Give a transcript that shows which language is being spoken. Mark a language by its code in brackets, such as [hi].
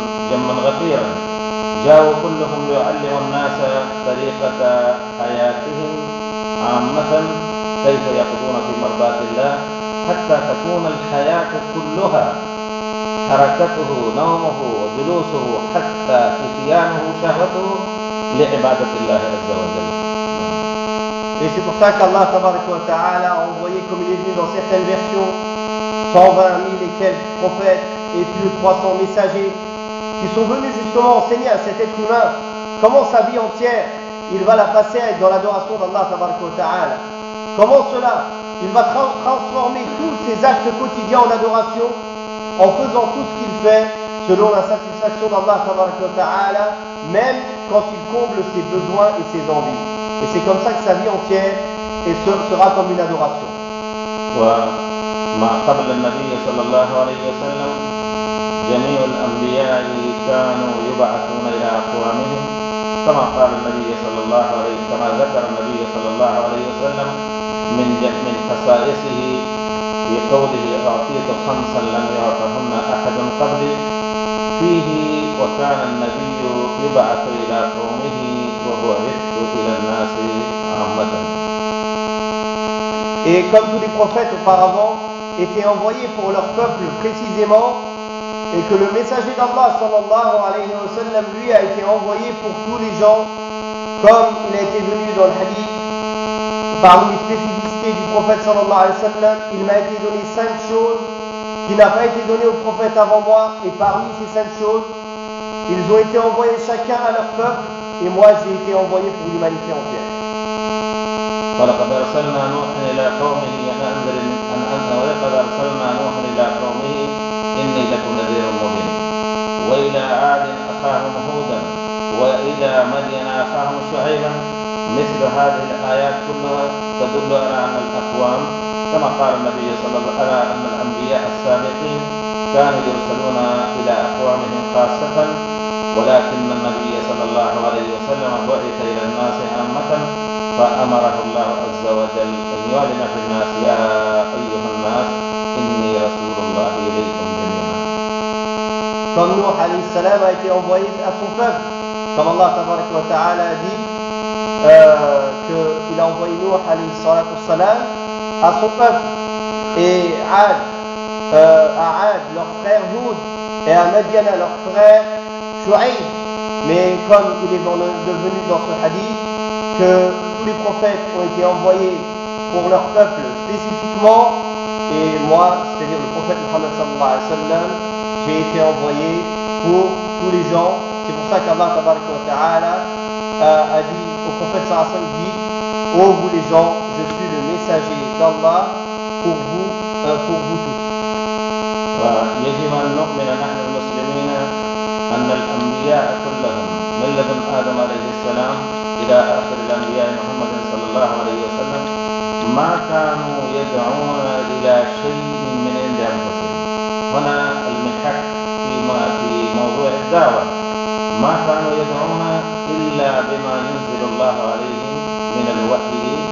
[ar] جما غفيرا جاءوا كلهم ليعلموا الناس طريقة حياتهم عامة كيف يقضون في مرضاة الله حتى تكون الحياة كلها حركته نومه وجلوسه حتى اتيانه شهوته لعبادة الله عز وجل. [fr] Et c'est pour ça qu'Allah tabaraka wa ta'ala a envoyé, comme il est venu dans certaines versions, 120 000 et quelques prophètes et plus de 300 messagers qui sont venus justement enseigner à cet être humain comment sa vie entière, il va la passer à être dans l'adoration d'Allah tabaraka wa ta'ala. Comment cela, il va transformer tous ses actes quotidiens en adoration en faisant tout ce qu'il fait selon la satisfaction d'Allah tabaraka wa ta'ala, même quand il comble ses besoins et ses envies. Et c'est comme ça que sa vie entière et sera comme une adoration. [ar] وما قبل النبي صلى الله عليه وسلم جاء جميع الأنبياء كانوا يبعثون إلى أقوامهم كما قال النبي صلى الله عليه وسلم كما ذكر النبي صلى الله عليه وسلم من خصائصه في قوله أعطيت خمسا لم يعطهن أحد قبلي فيه وكان النبي يبعث إلى قومه وهو يخطب إلى الناس عامة. [fr] Et comme tous les prophètes auparavant étaient envoyés pour leur peuple précisément, et que le messager d'Allah sallallahu alayhi wa sallam lui a été envoyé pour tous les gens, comme il a été venu dans le hadith, parmi les spécificités du prophète sallallahu alayhi wa sallam, il m'a été donné cinq choses qui n'ont pas été données aux prophètes avant moi, et parmi ces cinq choses, ils ont été envoyés chacun à leur peuple, et moi j'ai été envoyé pour l'humanité entière. [ar] ولقد أرسلنا نوحا إلى قومه ولقد أرسلنا نوحا إلى قومه إني لكم نذير مبين وإلى عاد أخاهم هودا وإلى مدين أخاهم شعيبا مثل هذه الآيات كلها تدل على أن الأقوام كما قال النبي صلى الله عليه وسلم أن الأنبياء السابقين كانوا يرسلون إلى أقوامهم خاصة ولكن النبي صلى الله عليه وسلم بعث إلى الناس عامة فأمره الله عز وجل أن يعلن في الناس يا أيها الناس إني رسول الله إليكم جميعا. [fr] Comme Nuh [ar] عليه السلام [fr] a été envoyé à son peuple, comme Allah [ar] تبارك وتعالى [fr] a dit qu'il a envoyé Nuh [ar] عليه الصلاة والسلام [fr] à son peuple et à Ad, leur frère Hud et à Madiana, leur frère Shu'ayb. Mais comme il est devenu dans ce hadith que tous les prophètes ont été envoyés pour leur peuple spécifiquement, et moi, c'est-à-dire le prophète Muhammad sallallahu alayhi wa sallam, j'ai été envoyé pour tous les gens. C'est pour ça qu'Allah tabarak wa ta'ala a dit au prophète sallallahu alayhi wa sallam, ô vous les gens, je suis le messager d'Allah pour vous tous. [ar] ويجب أن نؤمن نحن المسلمين أن الأنبياء كلهم من لدن آدم عليه السلام إلى آخر الأنبياء محمد صلى الله عليه وسلم ما كانوا يدعون إلى شيء من عند أنفسهم هنا المحك في موضوع الدعوة ما كانوا يدعون إلا بما ينزل الله عليهم من الوحي